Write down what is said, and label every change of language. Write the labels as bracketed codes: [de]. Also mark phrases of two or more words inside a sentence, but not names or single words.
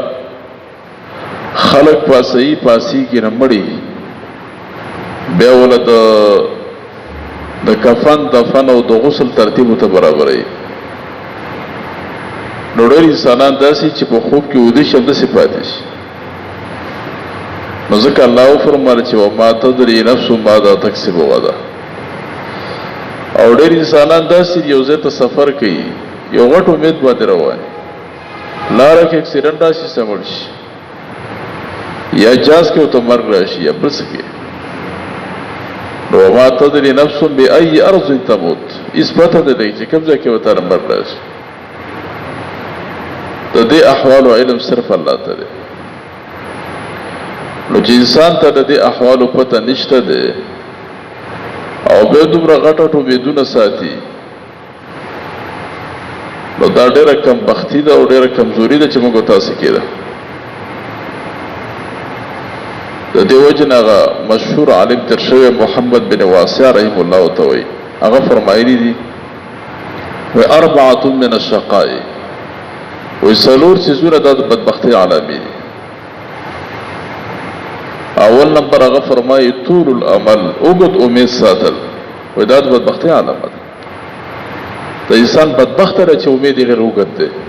[ps] خلک پاسیږي نه مړي بیا وله د کفن دفن او د غسل ترتیب ورته برابروي نو ډېر انسانان داسې چې په خوب کې وده شي همداسې پاتې شي نو ځکه الله وفرمایل چې [ar] وما تدري نفس ماذا تکسب غدا [ps] او ډېر انسانان داسې یو ځای ته سفر کوي یو غټ امید باندې روان لاره کې اکسیډنټ راشي سمړ شي یا جاز کې ورته مرګ راشي یا بل څه کې نو [ar] وما تدري نفس بأي أرض تموت [ps] هېڅ پته نه لګي چې کوم ځای کې ورته مرګ راشي د دې احوالو علم صرف الله ته دی نو چې انسان ته د دې احوالو پته نشته دی او بیا دومره غټ امیدونه ساتي نو دا ډېره کمبختي ده او ډېره کمزوري ده چې موږ تاسې کې ده د دې وجې نه هغه مشهور عالم تیر شوی محمد بن واسع [ar] رحم الله [ps] ته وایي هغه فرمایلي دي وایي [ar] اربعة من الشقاء [ps] وی څلور څیزونه دا د بدبختۍ علامې دي اول نمبر هغه فرمایي [ar] طول الامل [ps] اوږد امید ساتل وی دا د بدبختۍ علامه ده د انسان بدبخته ده چې امید یې ډېر اوږد دی